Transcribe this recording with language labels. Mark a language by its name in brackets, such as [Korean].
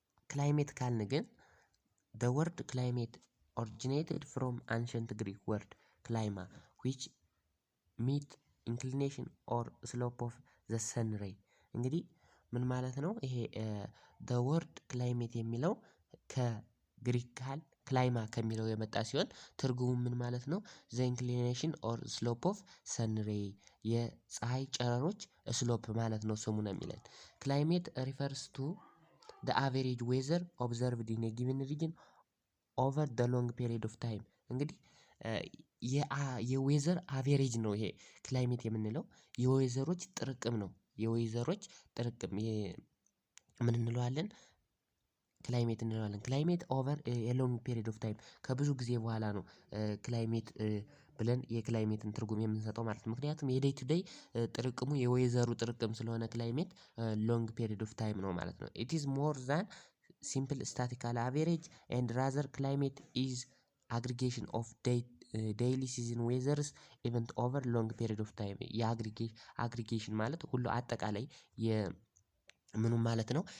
[Amharic] ክላይሜት ካልን ግን [English] the word climate originated from ancient Greek word clima which means inclination or slope of the sun ray። [Amharic] እንግዲህ ምን ማለት ነው ይሄ the word climate የሚለው ከግሪክ ቃል ክላይማ ከሚለው የመጣ ሲሆን ትርጉሙ ምን ማለት ነው? [English] the inclination or slope of sun ray [Amharic] የፀሐይ ጨረሮች ስሎፕ ማለት ነው ስሙ ነው የሚለን። [English] climate refers to the average weather observed in a given region over the long period of time። [Amharic] እንግዲህ የዌዘር አቬሬጅ ነው ይሄ ክላይሜት የምንለው የዌዘሮች ጥርቅም ነው። የዌዘሮች ጥርቅም ምን እንለዋለን? ክላይሜት እንለዋለን። ክላይሜት ኦቨር ኤ ሎንግ ፔሪድ ኦፍ ታይም ከብዙ ጊዜ በኋላ ነው ክላይሜት ብለን የክላይሜትን ትርጉም የምንሰጠው ማለት ነው። ምክንያቱም የዴይ ቱ ዴይ ጥርቅሙ የዌዘሩ ጥርቅም ስለሆነ ክላይሜት ሎንግ ፔሪድ ኦፍ ታይም ነው ማለት ነው። [English] ኢት ኢዝ ሞር ዛን simple statistical average and rather climate is aggregation of daily season weathers event over long period of time። [Amharic] የአግሪጌሽን ማለት ሁሉ አጠቃላይ ምኑ ማለት ነው?